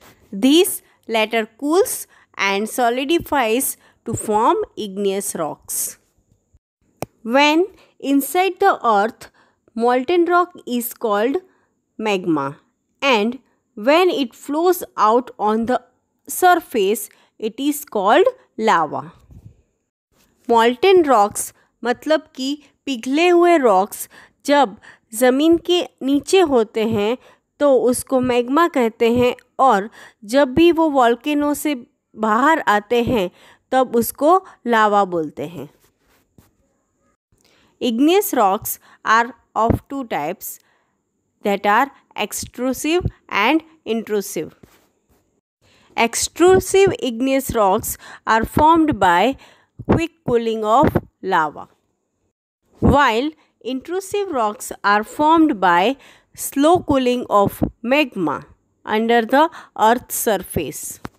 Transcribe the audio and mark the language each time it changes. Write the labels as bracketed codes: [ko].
[en] This later cools and solidifies to form igneous rocks. When inside the earth, molten rock is called magma, and when it flows out on the surface, it is called lava. Molten rocks [hi] मतलब कि पिघले हुए rocks जब ज़मीन के नीचे होते हैं तो उसको मैग्मा कहते हैं, और जब भी वो वॉल्केनो से बाहर आते हैं तब उसको लावा बोलते हैं. [en] Igneous rocks are of 2 types, that are extrusive and intrusive. Extrusive igneous rocks are formed by quick cooling of lava, while intrusive rocks are formed by slow cooling of magma under the earth's surface.